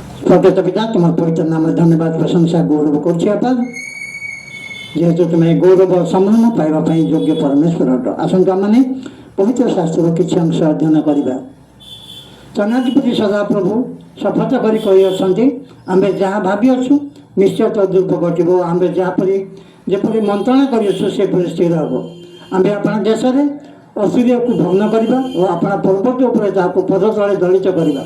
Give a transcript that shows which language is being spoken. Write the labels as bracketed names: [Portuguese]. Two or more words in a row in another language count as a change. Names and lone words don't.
[Bangla] স্বর্গত পিতা, তোমার পবিত্র নামে ধন্যবাদ প্রশংসা গৌরব করছি আপা, যেহেতু তুমি গৌরব সম্মান পাইবা যোগ্য পরমেশ্বর অট। [Odia] আসন্তু ଆମେ ପବିତ୍ର ଶାସ୍ତ୍ରର କିଛି ଅଂଶ ଅଧ୍ୟୟନ କରିବା। ଚନାଧିପତି ସଦାପ୍ରଭୁ ଶପଥ କରି କହିଅଛନ୍ତି, ଆମ୍ଭେ ଯାହା ଭାବିଅଛୁ ନିଶ୍ଚୟ ତଦ୍ରୂପ ଘଟିବ। ଆମ୍ଭେ ଯେପରି ମନ୍ତ୍ରଣା କରିଅଛୁ ସେପରି ସ୍ଥିର ହେବ। ଆମ୍ଭେ ଆପଣା ଦେଶରେ ଅସୁରକୁ ଭଗ୍ନ କରିବା ଓ ଆପଣା ପର୍ବତ ଉପରେ ତାହାକୁ ପଦ ତଳେ ଦଳିତ କରିବା।